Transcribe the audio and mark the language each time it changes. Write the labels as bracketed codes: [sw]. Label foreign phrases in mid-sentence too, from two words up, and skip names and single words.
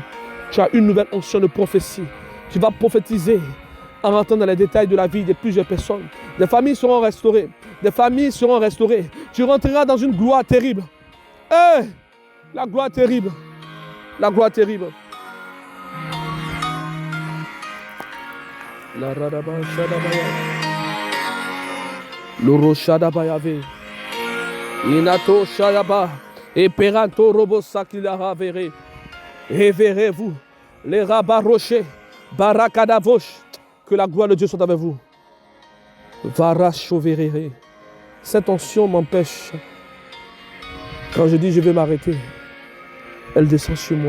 [fr] Tu as une nouvelle onction de prophétie. Tu vas prophétiser en rentrant dans les détails de la vie de plusieurs personnes. Des familles seront restaurées. Des familles seront restaurées. Tu rentreras dans une gloire terrible. Hey, la gloire terrible. La gloire terrible. La radaba shadabaya. Loro shadabayave. Inato shadaba. Et peranto robo sakila verrez. Révérez-vous. Les rabats rochers. Barakadavosh. Que la gloire de Dieu soit avec vous. Varachoverere. Cette onction m'empêche. Quand je dis je vais m'arrêter, elle descend sur moi.